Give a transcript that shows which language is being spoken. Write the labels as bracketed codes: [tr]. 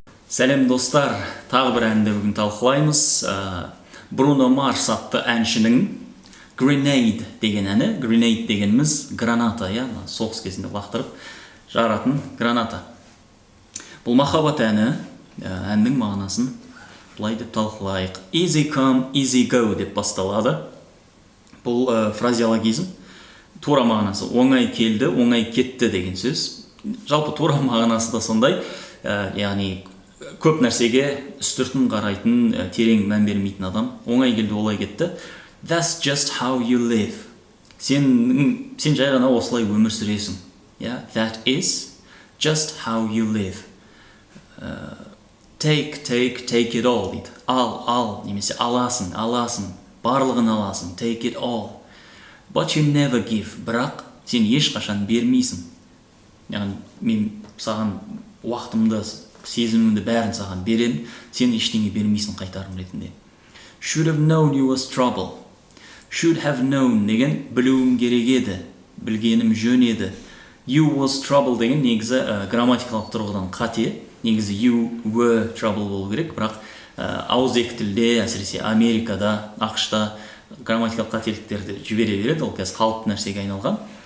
[kk] Сәлем достар, тағы бір әнді бүгін талқылаймыз. Бруно Марс атты әншінің Grenade деген әні. Grenade дегеніміз граната, соғыс кезінде лақтырып жаратын граната. Бұл махаббат әні, әннің мағынасын былай деп талқылайық. [en] Easy come, easy go [kk] деп басталады. Бұл фразеологизм. Тура мағынасы оңай келді, оңай кетті деген сөз. Жалпы тура мағынасы да сондай, яғни көп нәрсеге үстіртін қарайтын, терең мән бермейтін адам. Оңай келді, олай кетті. [en] That's just how you live. [kk] Сен жай ғана осылай өмір сүресің. [en] That is just how you live. Take it all [kk] дейді. Ал, немесе аласың, барлығын аласың. [en] Take it all. But you never give. [kk] Бірақ сен ешқашан бермейсің. Яғни мен саған уақытымды, сезімімді бәрін саған берем, сен ештеңе бермейсің қайтарым ретінде. [en] Should have known you was trouble. Should have known [kk] деген білуім керек еді, білгенім жөн еді. [en] You was trouble [kk] деген негізі грамматикалық тұрғыдан қате. Негізі [en] you were trouble [kk] болу керек, бірақ ауызекі тілде, әсіресе Америкада, ақш-та грамматикалық қателіктерді жібере береді, ол қазір қалыпты нәрсеге айналған.